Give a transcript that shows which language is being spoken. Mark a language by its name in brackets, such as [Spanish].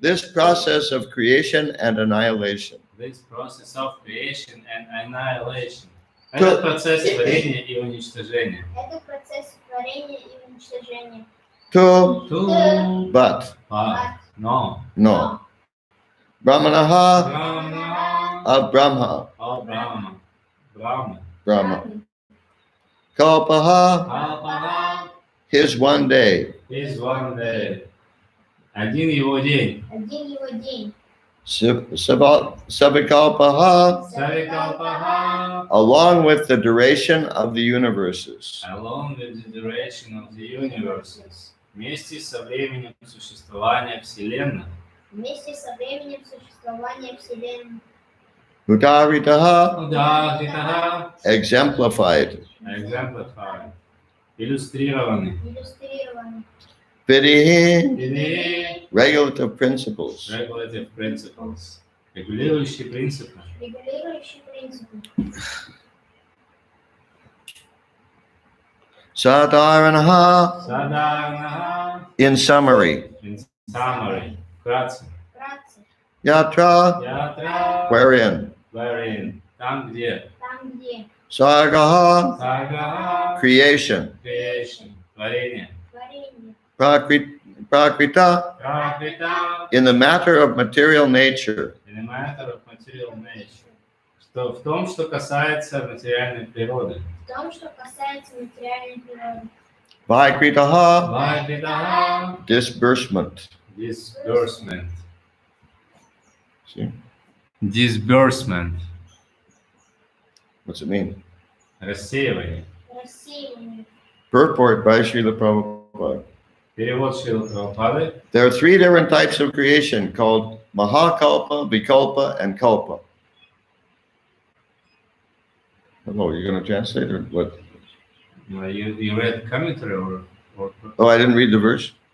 [English] This process of creation and annihilation. This process of creation and annihilation. [Russian] Это процесс творения и уничтожения. Это процесс творения и уничтожения. [English] To, But, no. [Sanskrit] Brahmanaha Brahma, [English] of Brahma. of Brahma. [Sanskrit] Brahma. Kalpaha, Kalpaha [English] his one day. is one day. [Russian] Один его день. Один его день. [Sanskrit] Savikalpaha, Savikalpaha, [English] along with the duration of the universes. along with the duration of the universes. [Russian] Вместе со временем существования Вселенной. Вместе со временем существования Вселенной. [Sanskrit] Udaritaha, Удахитаха, [English] exemplified. exemplified. [Russian] Иллюстрированный. Иллюстрированы. [Sanskrit] Vidihi, Или [English] regulative principles. regulative principles. [Russian] Регулирующие принципы. Регулирующие принципы. [Sanskrit] Sadharanaha, Садарнаха, [English] in summary. in summary. [Russian] Вкратце. Вкратце. [Sanskrit] Yatra, Ятра, [English] wherein. wherein. [Russian] Там, где. Там, где. [Sanskrit] Sargaha, Сага, [English] creation. creation. [Russian] Творение. Творение. [Sanskrit] Prakrita, Пракрита, [English] in the matter of material nature. in the matter of material nature. [Russian] Что в том, что касается материальной природы. В том, что касается материальной природы. [Sanskrit] Vaikritaha, Вайкритаха, [English] disbursement. disbursement. See? Disbursement. What's it mean? [Russian] Рассеивание. Рассеивание. [English] Purport by Srila Prabhupada. [Russian] Перевод Шрилы Прабхупады. [English] There are three different types of creation called Mahakalpa, Vikalpa, and Kalpa. Hello, you're going to translate or what? You read commentary or Oh, I didn't read the verse?